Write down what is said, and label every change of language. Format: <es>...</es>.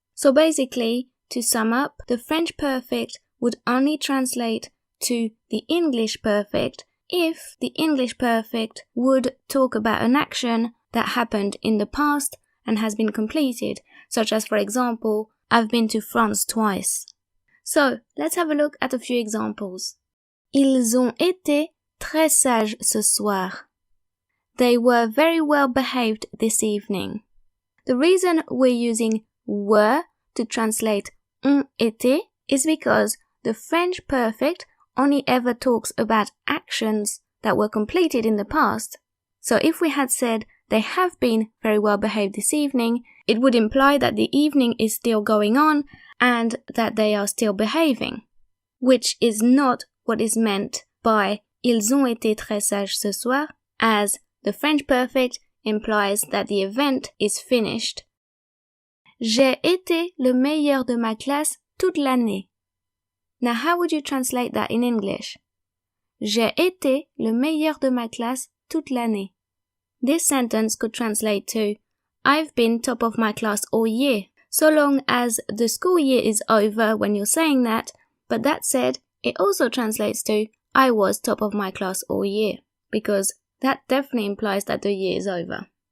<en>So basically, to sum up, the French perfect would only translate to the English perfect if the English perfect would talk about an action that happened in the past and has been completed, such as, for example, I've been to France twice. So, let's have a look at a few examples.</en> <fr>Ils ont été très sages ce soir.</fr> <en>They were very well behaved this evening. The reason we're using were to translate ont été is because the French perfect only ever talks about actions that were completed in the past. So if we had said they have been very well behaved this evening, it would imply that the evening is still going on and that they are still behaving, which is not what is meant by</en> <fr>ils ont été très sages ce soir,</fr> <en>as the French perfect implies that the event is finished.</en> <fr>J'ai été le meilleur de ma classe toute l'année.</fr> <en>Now, how would you translate that in English?</en> <fr>J'ai été le meilleur de ma classe toute l'année.</fr> <en>This sentence could translate to, I've been top of my class all year, so long as the school year is over when you're saying that, but that said, it also translates to, I was top of my class all year, because that definitely implies that the year is over.</en>